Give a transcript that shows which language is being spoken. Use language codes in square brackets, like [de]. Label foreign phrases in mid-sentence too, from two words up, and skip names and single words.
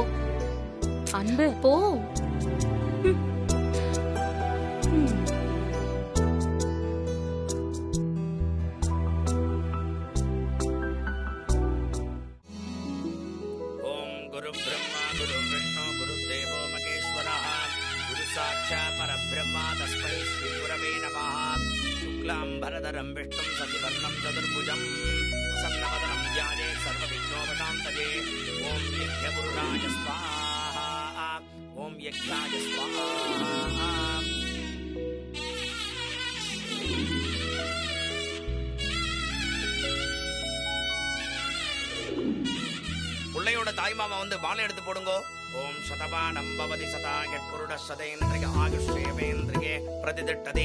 [ta] அன்பு, போ. [sa] ॐ गुरु ब्रह्मा गुरु विष्णु गुरु देवो महेश्वरः गुरु साक्षात् परब्रह्मा तस्मै श्री गुरवे नमः. शुक्लाम्बरधरं विष्णुं शशिवर्णं चतुर्भुजं प्रसन्नवदनं ध्यायेत् सर्वविघ्नोपशान्तये. ॐ यज्ञपुरुषाय स्वाहा, ॐ यज्ञाय स्वाहा. [ta] பிள்ளையோட தாய்மாமா வந்து பாலை எடுத்து போடுங்கோ. [sa] ॐ शतमानं भवति शता यत्पुरुष शतेन्द्रिय आयुष्येवेन्द्रिये प्रतितिष्ठते.